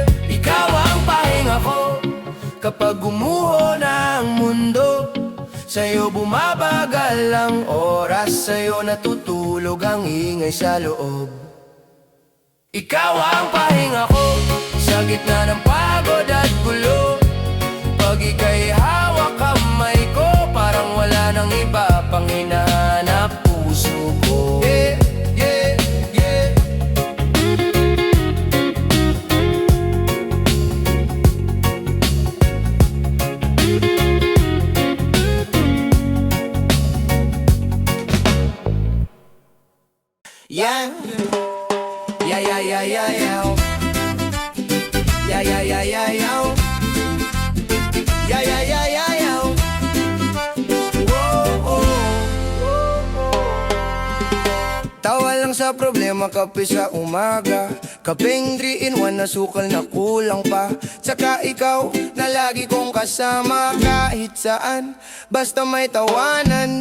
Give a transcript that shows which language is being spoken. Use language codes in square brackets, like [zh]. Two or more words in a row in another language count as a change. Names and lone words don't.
[tl] Ikaw ang pahinga ko kapag gumuho na ang mundo, sa'yo bumabagal ang oras, sa'yo natutulog ang ingay sa loob. Ikaw ang pahinga ko sa gitna ng pagod at gulo. Pag ika'y hawak kamay ko, parang wala nang iba pang hinahanap puso ko. [en] Yeah, yeah, yeah. Yeah. Yeah, yeah, yeah, yeah, yeah. Yeah, yeah, yeah, yeah, yeah. Yeah, yeah, yeah, yeah, yeah. Whoa, oh. [tl] Tawa lang sa problema, kape sa umaga, kapeng 3-in-1 na sukal na kulang pa. Tsaka ikaw na lagi kong kasama kahit saan, basta may tawanan.